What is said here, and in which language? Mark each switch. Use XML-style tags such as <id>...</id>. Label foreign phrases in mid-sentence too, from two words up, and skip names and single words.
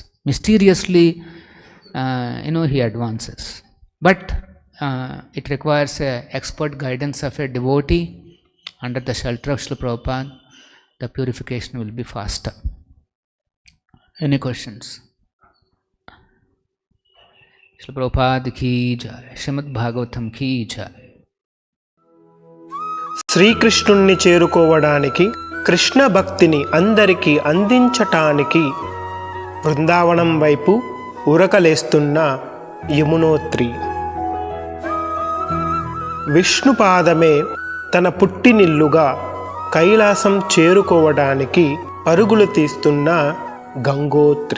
<en>Mysteriously, he advances. But it requires expert guidance of a devotee under the shelter of Srila Prabhupada. The purification will be faster. Any questions? Srila Prabhupada</en> <hi>की जय,</hi> <en>Srimad Bhagavatam</en> <hi>की जय.</hi> <te>శ్రీకృష్ణుణ్ణి చేరుకోవడానికి కృష్ణ భక్తిని అందరికీ అందించటానికి బృందావనం వైపు ఉరకలేస్తున్న యమునోత్రి. విష్ణుపాదమే తన పుట్టినిల్లుగా కైలాసం చేరుకోవడానికి పరుగులు తీస్తున్న గంగోత్రి.</te>